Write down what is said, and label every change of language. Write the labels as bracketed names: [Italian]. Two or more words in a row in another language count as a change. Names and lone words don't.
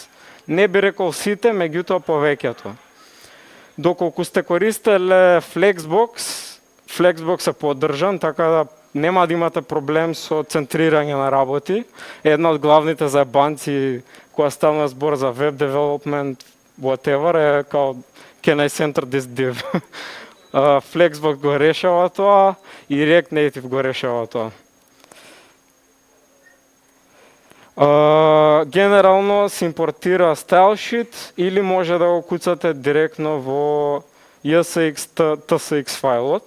[Macedonian] Не би рекол сите, меѓутоа повеќето. Доколку сте користеле Flexbox е поддржан, така да нема да имате проблем со центрирање на работи. Една од главните заебанци која стана збор за [English] web development, [Macedonian] whatever, е као [English] can I center this div? [Macedonian] Flexbox го решава тоа и React Native го решава тоа. Генерално се импортира StyleSheet или може да го куцате директно во TSX файлот.